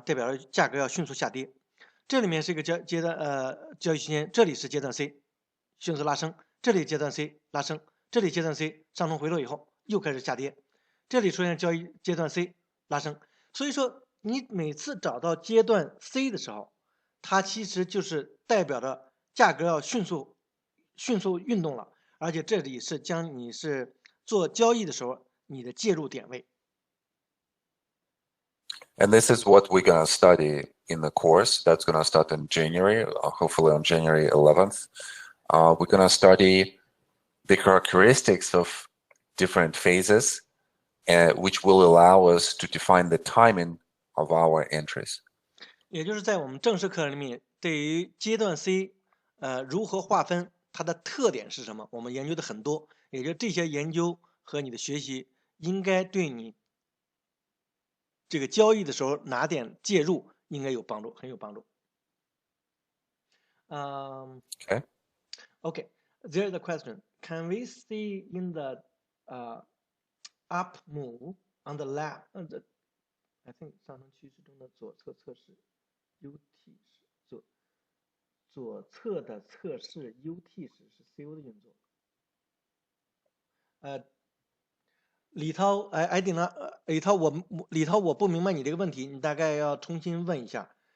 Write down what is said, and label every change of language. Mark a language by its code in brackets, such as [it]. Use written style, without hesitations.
[zh] 代表着价格要迅速下跌。这里面是一个交易区间，这里是阶段 C， 迅速拉升，这里阶段 C 拉升，这里阶段 C 上冲回落以后又开始下跌，这里出现阶段 C 拉升。所以说你每次找到阶段 C 的时候，它其实就是代表着价格要迅速运动了，而且这里是将你是做交易的时候你的介入点位。 [en] And this is what we're going to study in the course that's going to start in January, hopefully on January 11th. We're going to study the characteristics of different phases, which will allow us to define the timing of our entries. [zh] 也就是在我们正式课里面，对于阶段 C，如何划分，它的特点是什么，我们研究的很多。也就这些研究和你的学习，应该对你这个交易的时候哪点介入应该有帮助，很有帮助。 [en] Okay. Okay. There's a question. Can we see in the up move on the left? I think [zh] 上升趋势中的左侧测试 UT 是左侧的测试 UT 时是 CO 的运作。李涛，李涛，我不明白你这个问题，你大概要重新问一下。